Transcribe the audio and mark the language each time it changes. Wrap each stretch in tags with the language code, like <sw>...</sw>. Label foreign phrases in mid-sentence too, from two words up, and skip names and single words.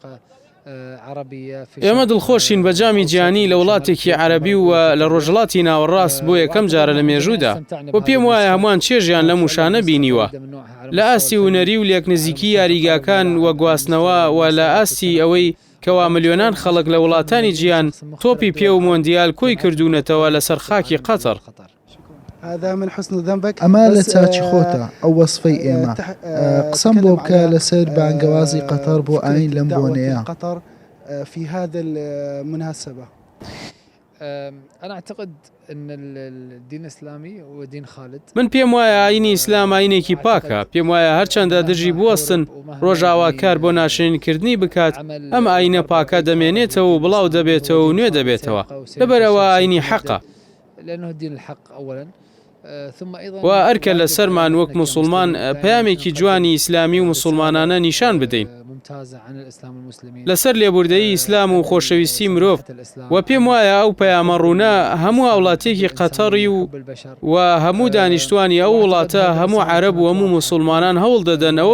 <ckb>ئێمە دڵخۆشین بە جامی جیانی لە وڵاتێکی عەرەبی و لە ڕۆژهەڵاتی ناوەڕاست بۆ یەکەم جارە لە مێژوودا و پێم وایە هەمووان چێژیان لە موشانە بینیوە لە ئاستی هونەری و لێک نزیکی یاریگاکان وە گواستنەوە و لە ئاستی ئەوەی کەوا ملیۆنان خەڵک لە وڵاتانی جیان تۆپی پێ و مۆندیال کۆی کردوونەتەوە لەسەر خاکی قەتەر. ئەمە لە چاچی خۆتە ئەو وەسفەی ئێمە قسەم بۆ بکە لەسەر بانگەوازی قەتەر بۆ ئاین لەم بۆنەیە.</ckb> <ar>في هذا المناسبة أنا أعتقد أن الدين الإسلامي هو دين خالد.</ar> <ckb>من پێم وایە ئاینی ئیسلام ئاینێکی پاکە. پێم وایە هەرچەندە دژی بوەستن ڕۆژاوا کار بۆ ناشرینکردنی بکات ئەم ئاینە پاکە دەمێنێتەوە و بڵاو دەبێتەوە و نوێ دەبێتەوە لەبەرەوە ئاینی حەقە.</ckb> <ar>لأنه الدين الحق أولا</ar> <ckb>و ئەرکە لە سەرمان وەک مسلمان پەیامێکی جوانی ئیسلامی و مسلمانانە نیشان بدەین لەسەر لێبوردەیی ئیسلام و خۆشەویستی مرۆڤ و پێم وایە ئەو پەیامە ڕوونە هەموو وڵاتێکی قەتەری و هەموو دانیشتوانی ئەو وڵاتە هەموو عەرەب و هەموو مسلمانان هەوڵ دەدەن ئەوە</ckb>